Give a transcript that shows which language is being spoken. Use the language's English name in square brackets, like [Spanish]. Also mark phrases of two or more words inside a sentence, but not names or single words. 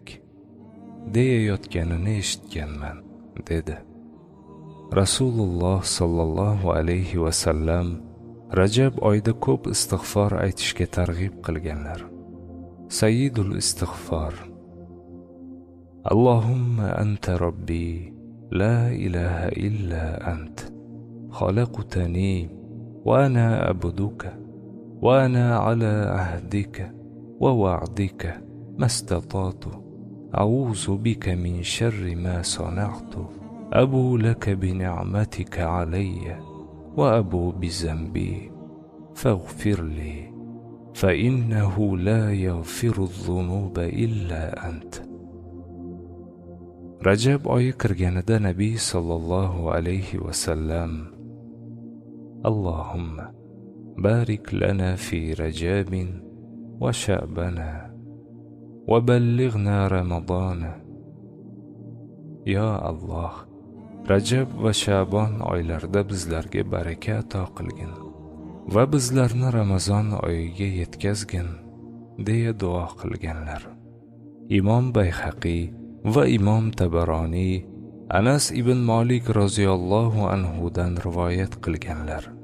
[Uzbek] Deyayotganini eshitganman, dedi. Rasululloh [Arabic] صلى الله عليه وسلم [Uzbek] Rajab oyida ko'p istig'for aytishga targ'ib qilganlar. [Arabic] سيد الاستغفار اللهم أنت ربي, لا إله إلا أنت خلقتني و وأنا عبدك وأنا على عهدك ووعدك ما استطعت أعوذ بك من شر ما صنعت أبوء لك بنعمتك علي وأبوء بذنبي فاغفر لي فإنه لا يغفر الذنوب إلا أنت. [Uzbek] Rajab oyi kirganida Nabiy [Arabic] صلى الله عليه وسلم اللهم بارك لنا في رجب وشعبان وبلغنا رمضان. [Uzbek] Ya Alloh, Rajab va Sha'bon oylarida bizlarga baraka ato qilgin va bizlarni Ramazon oyiga yetkazgin, deya duo qilganlar. Imom Bayhaqi va Imom Tabaroniy Anas ibn Malik [Arabic] رضي الله عنه [Uzbek] dan rivoyat qilganlar.